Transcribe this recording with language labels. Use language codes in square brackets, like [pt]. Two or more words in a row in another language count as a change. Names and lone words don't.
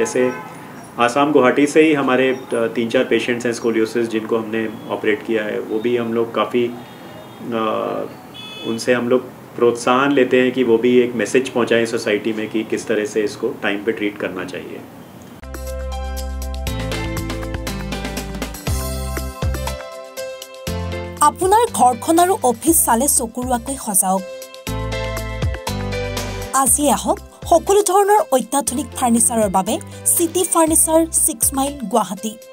[hi] जैसे आसाम गुवाहाटी से ही हमारे 3-4 पेशेंट्स हैं स्कोलियोसिस जिनको हमने ऑपरेट किया है। वो भी हम लोग काफ़ी उनसे हम लोग प्रोत्साहन लेते हैं कि वो भी एक मैसेज पहुंचाएं सोसाइटी में कि किस तरह से इसको टाइम पे ट्रीट करना चाहिए। [as] আপোনাৰ ঘৰখন আৰু অফিচ চালে চকুৰুৱাকৈ সজাওক। আজি আহক সকলো ধৰণৰ অত্যাধুনিক ফাৰ্নিচাৰৰ বাবে সিটি ফাৰ্নিচাৰ 6 মাইল গুৱাহাটী।